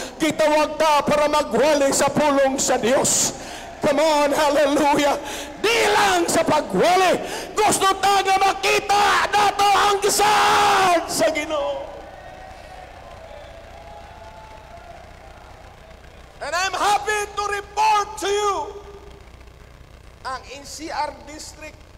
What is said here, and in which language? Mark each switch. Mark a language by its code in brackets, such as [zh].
[ceb] Gitawag ta para magwali sa pulong sa Dios. [en] Come on, hallelujah. [ceb] Di lang sa pagwali. Gusto tayo makita nato ang gisad sa Ginoo. [en] And I'm happy to report to you ang NCR District.